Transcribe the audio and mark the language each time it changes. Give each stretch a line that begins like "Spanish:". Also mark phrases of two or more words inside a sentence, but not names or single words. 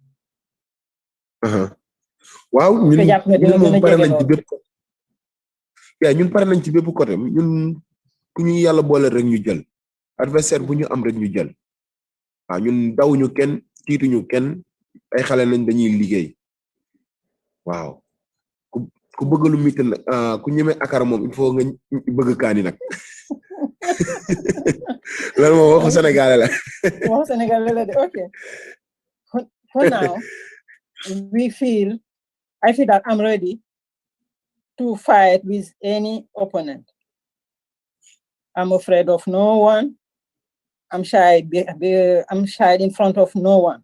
Wolof: waaw ñun moom pare nañ ci bépp ñun pare nañ ci bépp côté ñun ku ñu yàlla boole rek ñu jël adversaire bu ñu am rek ñu jël waaw ñun dawuñu kenn tiituñu kenn ay xale nañ dañuy liggéey waaw ku bëgg lu mitin ku ñeme akara moom
French: il faut
Wolof: nga bëgg kaani nag loolu moom waxu sénégalais la waxu sénégalais la de
English: ok for now I feel that I'm ready to fight with any opponent. I'm afraid of no one. I'm shy in front of no one.